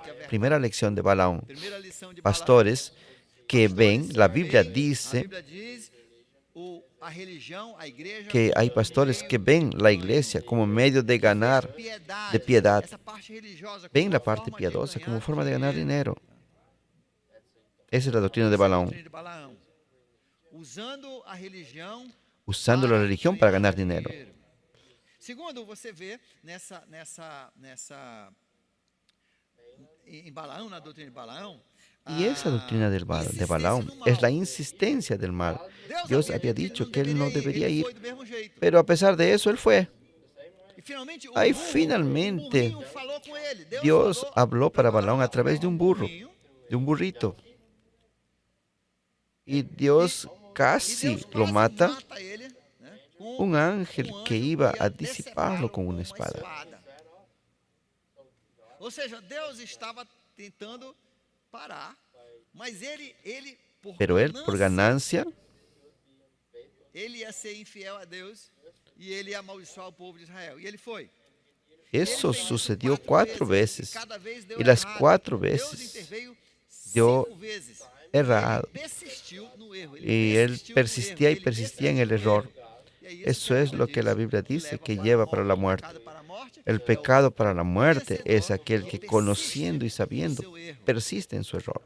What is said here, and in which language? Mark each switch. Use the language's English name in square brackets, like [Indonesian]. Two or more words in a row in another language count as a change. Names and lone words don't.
[Spanish] Primera lección de Balaam. Pastores que ven, la Biblia dice que hay pastores que ven la iglesia como medio de ganar, de piedad. Ven la parte piadosa como forma de ganar dinero. Esa es la doctrina de Balaam. Usando la religión para ganar dinero. [Portuguese] Segundo, você vê em Balaão, na doutrina de Balaão, [Spanish] Y esa doctrina de Balaam es la insistencia del mal. Dios había dicho que él no debería ir, pero a pesar de eso, él fue. Ahí finalmente Dios habló para Balaam a través de un burro, de un burrito. Y Dios casi lo mata. Un ángel que iba a disiparlo con una espada. [Portuguese] Ou seja, Deus estava tentando parar, mas ele [Spanish] Pero él, por ganancia, [Portuguese] ele ia ser infiel a Deus e ele ia amaldiçoar o povo de Israel. E ele foi. [Spanish] Eso sucedió 4 veces. Y las 4 veces dio errado. Y él persistía y persistía en el error. Eso es lo que la Biblia dice que lleva para la muerte. El pecado para la muerte es aquel que conociendo y sabiendo persiste en su error.